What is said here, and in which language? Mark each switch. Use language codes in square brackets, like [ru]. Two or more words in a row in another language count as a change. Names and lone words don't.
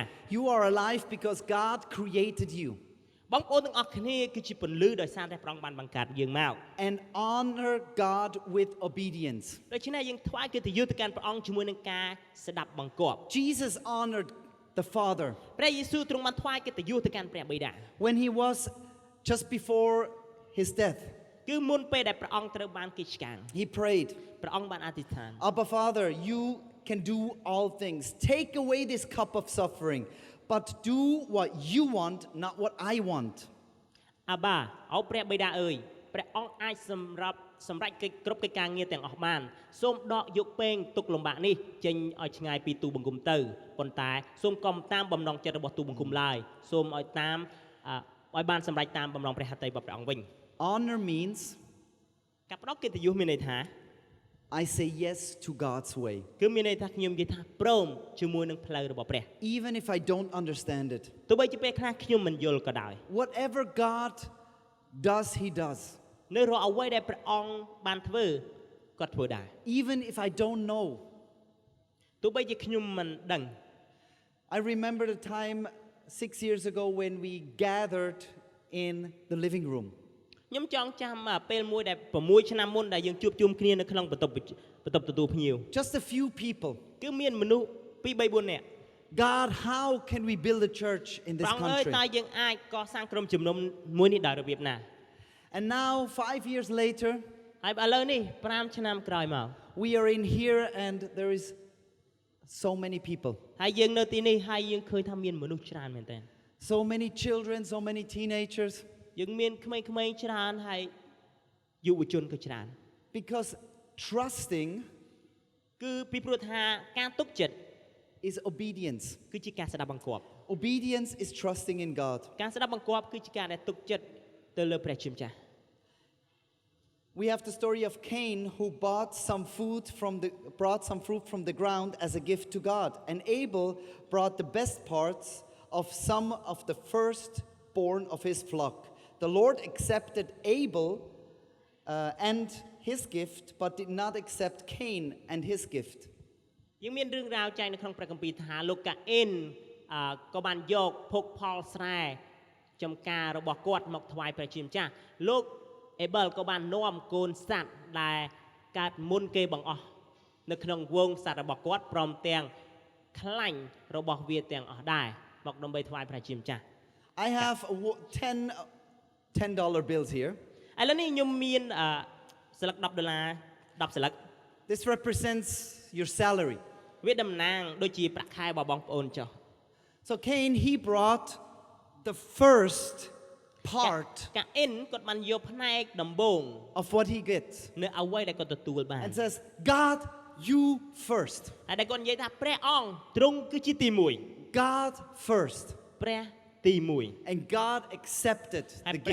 [en] You are alive because God created you. [km] បងប្អូនទាំងអស់គ្នាគឺជាពន្លឺដោយសារតែព្រះអង្គបានបង្កើតយើងមក [en] And honor God with obedience. [km] ដូច្នេះយើងថ្វាយកិត្តិយសទៅកាន់ព្រះអង្គជាមួយនឹងការស្ដាប់បង្គាប់ [en] Jesus honored the Father. [km] ព្រះយេស៊ូវទ្រង់បានថ្វាយកិត្តិយសទៅកាន់ព្រះបិតា [en] When he was just before his death, [km] គឺមុនពេលដែលព្រះអង្គត្រូវបានគេឆ្កាង [en] he prayed, [km] ព្រះអង្គបានអធិដ្ឋាន [en] Abba Father, you can do all things. Take away this cup of suffering, but do what you want, not what I want. [km] អាបាអូព្រះបិតាអើយព្រះអង្គអាចសម្រេចកិច្ចគ្រប់កិច្ចការងារទាំងអស់បានសូមដកយកពែងទុកលំបាកនេះចេញឲ្យឆ្ងាយពីទូបង្គំទៅប៉ុន្តែសូមកុំតាមបំណងចិត្តរបស់ទូបង្គំឡើយសូមឲ្យតាមឲ្យបានសម្រេចតាមបំណងព្រះហត្ថីរបស់ព្រះអង្គវិញ [en] Honor means [km] ការផ្ដល់កិត្តិយសមានន័យថា [en] I say yes to God's way. [km] គឺមានន័យថាខ្ញុំនិយាយថាព្រមជាមួយនឹងផ្លូវរបស់ព្រះ [en] Even if I don't understand it. [km] ទោះបីជាពេលខ្លះខ្ញុំមិនយល់ក៏ដោយ [en] Whatever God does, he does. [km] នៅរាល់អ្វីដែលព្រះអង្គបានធ្វើគាត់ធ្វើដែរ [en] Even if I don't know. [km] ទោះបីជាខ្ញុំមិនដឹង [en] I remember the time 6 years ago when we gathered in the living room. [km] ខ្ញុំចង់ចាំពេលមួយដែល6ឆ្នាំមុនដែលយើងជួបជុំគ្នានៅក្នុងបន្ទប់ទទួលភ្ញៀវ [en] Just a few people. [km] គឺមានមនុស្ស2 3 4នាក់ [en] God, how can we build a church in this [km] ព្រះអង្គអើយ [en] country? [km] តើយើងអាចកសាងក្រុមជំនុំមួយនេះដោយរបៀបណា [en] And now 5 years later, [km] ហើយឥឡូវនេះ5ឆ្នាំក្រោយមក [en] we are in here and there is so many people. [km] ហើយយើងនៅទីនេះហើយយើងឃើញថាមានមនុស្សច្រើនមែនទែន [en] So many children, so many teenagers. [km] យើងមានក្មេងៗច្រើនហើយយុវជនក៏ច្រើន [en] Because trusting [km] គឺពីព្រោះថាការទុកចិត្ត [en] is obedience. [km] គឺជាការស្ដាប់បង្គាប់ [en] Obedience is trusting in God. [km] ការស្ដាប់បង្គាប់គឺជាការដែលទុកចិត្តទៅលើព្រះជាម្ចាស់ [en] We have the story of Cain who brought some fruit from the ground as a gift to God. And Abel brought the best parts of some of the firstborn of his flock. The Lord accepted Abel and his gift, but did not accept Cain and his gift. [km] យើងមានរឿងរ៉ាវចែងនៅក្នុងព្រះគម្ពីរថាលោកកាអេនក៏បានយកភោគផលស្រែចំការរបស់គាត់មកថ្វាយព្រះជាម្ចាស់លោកអេបលក៏បាននាំកូនសត្វដែលកើតមុនគេបង្អស់នៅក្នុងវងសត្វរបស់គាត់ព្រមទាំងខ្លាញ់របស់វាទាំងអស់ដែរមកដើម្បីថ្វាយព្រះជាម្ចាស់ [en] I have 10 dollar bills here. [km] ឥឡូវនេះខ្ញុំមានស្លឹក$10 10ស្លឹក [en] This represents your salary. [km] វាតំណាងដូចជាប្រាក់ខែរបស់បងប្អូនចុះ [en] So Cain, he brought the first part [km] កាអ៊ិនគាត់បានយកផ្នែកដំបូង [en] of what he gets [km] នៅអ្វីដែលគាត់ទទួលបាន [en] and says, God, you first. [km] ហើយដែលគាត់និយាយថាព្រះអង្គទ្រង់គឺជាទី1 [en] God first. [km] ព្រះទី1 [en] And God accepted [km] ហើយ [en] the